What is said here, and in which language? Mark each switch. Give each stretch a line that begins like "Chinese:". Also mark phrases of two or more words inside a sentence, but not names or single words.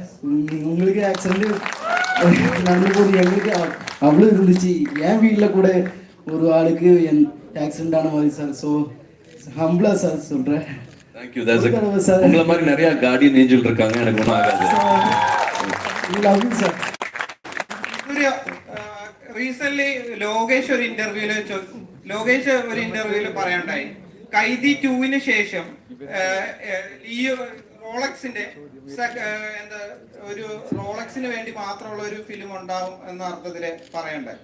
Tamil: உங்களுக்கு ஆக்சிடென்ட் நடந்தபோது எங்களுக்கு அவ்வளோ இருந்துச்சு. என் வீட்டில் கூட ஒரு ஆளுக்கு ஆக்சிடென்ட் ஆன மாதிரி சார். ஸோ ஹம்பிளா சார் சொல்கிறேன்.
English: thank you sir.
Tamil: உங்களை மாதிரி நிறையா கார்டியன் ஏஞ்சல் இருக்காங்க, எனக்கு ஒன்றும் ஆகாது.
English: love you sir.
Malayalam: സൂര്യ, റീസെന്റ് ലോകേഷ് ഒരു ഇന്റർവ്യൂല് പറയണ്ടായി, കൈദി 2-ന് ശേഷം ഈ റോളക്സിന്റെ എന്താ ഒരു റോളക്സിന് വേണ്ടി മാത്രമുള്ള ഒരു ഫിലിം ഉണ്ടാവും എന്ന അർത്ഥത്തില് പറയണ്ടായി.